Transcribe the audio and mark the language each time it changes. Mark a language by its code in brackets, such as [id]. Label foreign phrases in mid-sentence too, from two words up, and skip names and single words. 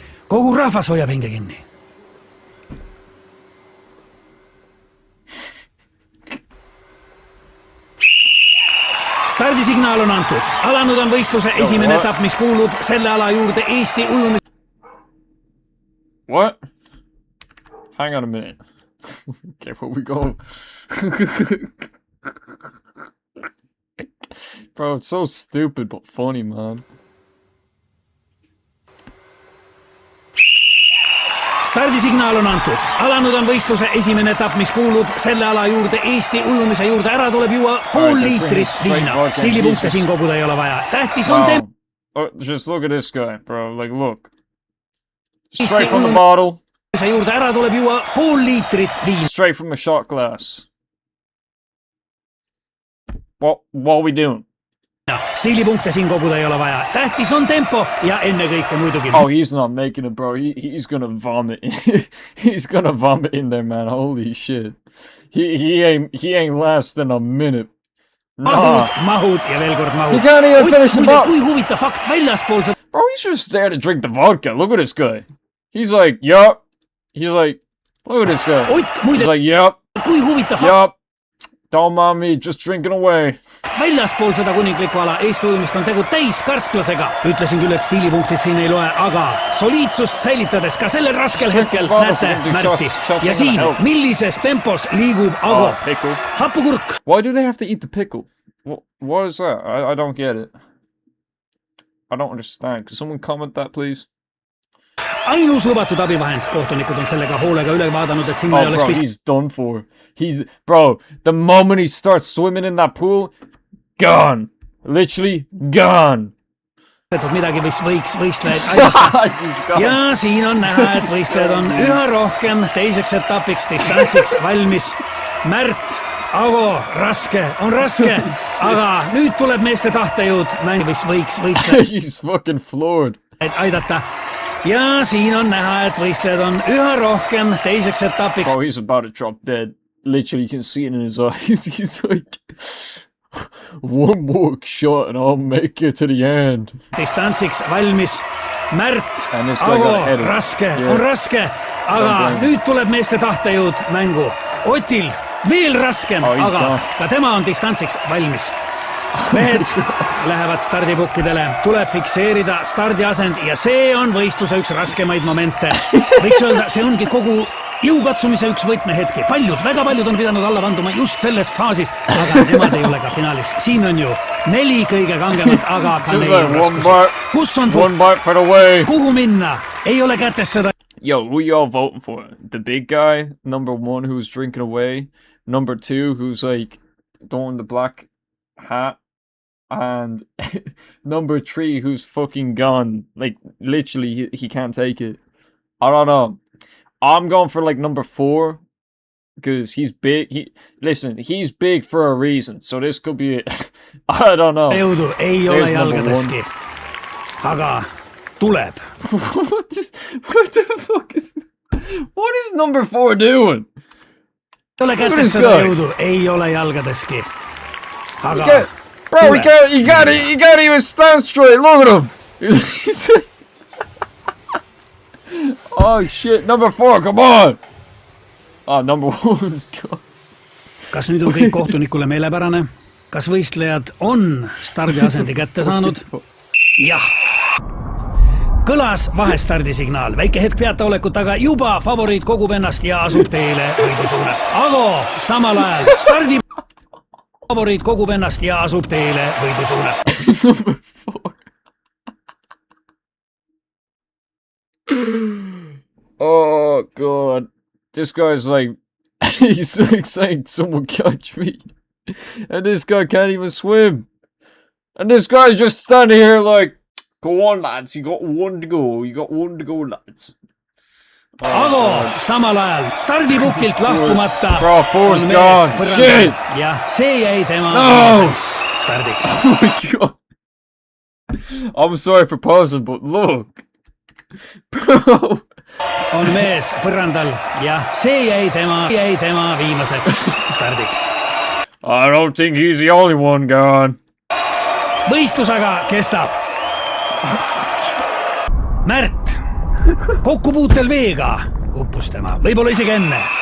[et] kogu rahvas hoiab hinge kinni. Stardisignaal on antud. Alanud on võistluse esimene etapp, mis kuulub selle ala juurde Eesti ujumis... [en] What? Hang on a minute. Okay, where we go? Bro, it's so stupid but funny, man. [et] Stardisignaal on antud. Alanud on võistluse esimene etapp, mis kuulub selle ala juurde Eesti ujumise juurde. Ära tuleb juua pool liitrit viina. Stiilipunkte siin koguda ei ole vaja. Tähtis on tempo. [en] Oh, just look at this guy, bro. Like, look. Straight from the bottle. [et] Juurde ära tuleb juua pool liitrit viina. [en] Straight from a shot glass. What are we doing? [et] Stiilipunkte siin koguda ei ole vaja. Tähtis on tempo ja ennekõike muidugi. [en] Oh, he's not making it, bro. He's gonna vomit. He's gonna vomit in there, man. Holy shit. He ain't less than a minute. [et] Mahud ja veel kord mahud. [en] He can't even finish the bottle. [et] Kui huvitav fakt väljaspool seda. [en] Bro, he's just there to drink the vodka. Look at this guy. He's like, yup. He's like, look at this guy. He's like, yup. [et] Kui huvitav fakt. [en] Yup. Don't mind me, just drinking away. [et] Väljaspool seda kuninglikku ala Eesti ujumist on tegu täiskarsklasega. Ütlesin küll, et stiilipunktid siin ei loe, aga soliidsust säilitades ka sellel raskel hetkel näete Märti. Ja siin, millises tempos liigub Ago. Hapukurk. [en] Why do they have to eat the pickle? What is that? I don't get it. I don't understand. Could someone comment that, please? [et] Ainus lubatud abivahend. Kohtunikud on sellega hoolega üle vaadanud, et sinna ei oleks [en] bro, he's done for. Bro, the moment he starts swimming in that pool, gone. Literally gone. [et] Midagi võiks võistlejaid aidata. Ja siin on näha, et võistlejad on üha rohkem teiseks etapiks distantsiks valmis. Märt, Ago, raske, on raske, aga nüüd tuleb meeste tahtejõud. Võiks võistlejaid [en] He's fucking floored. [et] Aidata. Ja siin on näha, et võistlejad on üha rohkem teiseks etapiks. [en] Bro, he's about to drop dead. Literally, you can see it in his eyes. He's like, one more shot and I'll make it to the end. [et] Distantsiks valmis. Märt, Ago, raske, on raske, aga nüüd tuleb meeste tahtejõud mängu. Otil veel raskem, aga ka tema on distantsiks valmis. Mehed lähevad stardipukkidele, tuleb fikseerida stardiasend ja see on võistluse üks raskemaid momente. Võiks öelda, see ongi kogu jõukatsumise üks võtmehetki. Väga paljud on pidanud alla vanduma just selles faasis, aga nemad ei ole ka finaalis. Siin on ju 4 kõige kangemat, aga ka neil on raskusi. Kus on kuhu minna? Ei ole kätes seda. [en] Yo, who y'all voting for? The big guy, number 1, who's drinking away. Number 2, who's like throwing the black hat. And number 3, who's fucking gone. Like, literally, he can't take it. I don't know. I'm going for, like, number 4. Because he's big. Listen, he's big for a reason. So this could be it. I don't know. [et] Jõudu ei ole jalgadeski. Aga tuleb. [en] What the fuck is... What is number 4 doing? [et] Ei ole kätes seda jõudu. Ei ole jalgadeski. Aga... [en] Bro, he can't even stand straight. Look at him. He's like... Oh shit, number 4, come on. Oh, number 1 is gone. [et] Kas nüüd on kõik kohtunikule meelepärane? Kas võistlejad on stardiasendi kätte saanud? Jah. Kõlas vahestardisignaal. Väike hetk peataolekut, aga juba favoriit kogub ennast ja asub teele võidu suunas. Ago, samal ajal stardi... Favoriit kogub ennast ja asub teele võidu suunas. [en] Number 4. Oh god. This guy's like, he's like saying, someone catch me. And this guy can't even swim. And this guy's just standing here like, go on lads, you got 1 to go. You got 1 to go lads. [et] Ago, samal ajal, stardipukilt lahkumata. [en] Bro, 4's gone. Shit! [et] Ja see jäi tema viimaseks stardiks. [en] Oh my god. I'm sorry for pausing, but look. Bro. [et] On mees põrandal ja see jäi tema viimaseks stardiks. [en] I don't think he's the only one gone. [et] Võistlus aga kestab. Märt, kokkupuutel veega uppus tema, võib-olla isegi enne.